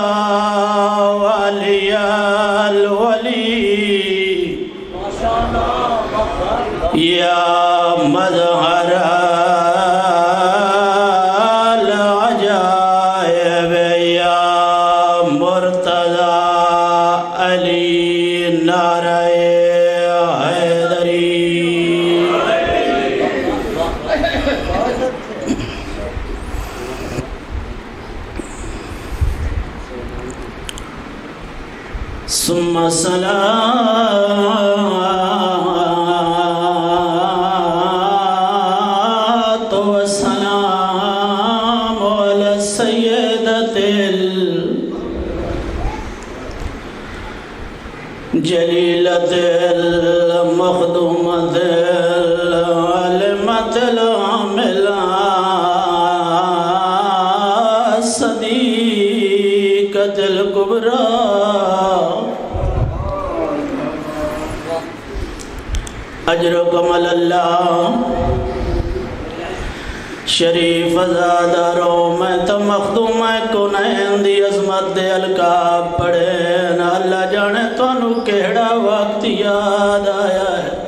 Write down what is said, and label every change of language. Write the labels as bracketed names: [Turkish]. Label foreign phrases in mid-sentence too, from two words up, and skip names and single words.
[Arabic] ولي الولي يا مظهر العجائب يا مرتضى علي [Urdu] نعرہ حیدری [Arabic] ثم الصلاة والسلام على السيدة جليلة المخدومة العالمة العاملة الصديقة الكبرى اجرکم اللہ [Saraiki] شریف زادارو میں تو مخدوم کنین دی عظمت دے القاب پڑھے نا اللہ جانے تو انو کہڑا وقت یاد آیا ہے